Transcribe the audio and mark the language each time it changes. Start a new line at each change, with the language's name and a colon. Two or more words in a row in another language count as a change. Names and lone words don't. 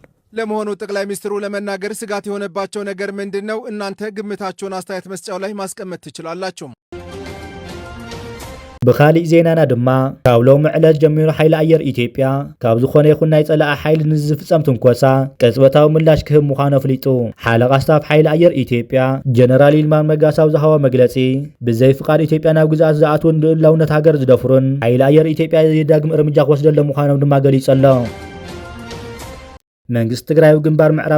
Amharic: ለመሆኑ ጠቅላይ ሚኒስትሩ ለመናገር ስጋት የሆነባቸው ነገር ምንድነው? እናንተ ግምታችሁን አስተያየት መስጫው ላይ ማስቀመጥ ትችላላችሁ።
Tigrinya: ብኻሊእ ዜናና ድማ ካብ ሎሚ ዕለት ጀሚሩ ሓይሊ ኣየር ኢትዮጵያ ካብ ዝኾነ ይኹን ናይ ፀላኢ ሓይሊ ንዝፍጸም ትንኮሳ ቅጽበታዊ ምላሽ ክህብ ምዃኑ ኣፍሊጡ። ሓለቓ ስታፍ ሓይሊ ኣየር ኢትዮጵያ ጀነራል ይልማን መጋሳ ኣብ ዝሃቦ መግለጺ ብዘይ ፍቃድ ኢትዮጵያ ናብ ግዛት ዝኣትውን ልኡላውነት ሃገር ዝደፍሩን ሓይሊ ኣየር ኢትዮጵያ የዳግም እርምጃ ክወስደሎም ምዃኖም ድማ ገሊጹ ኣሎ። መንግስቲ ትግራይ ግንባር ምዕራብ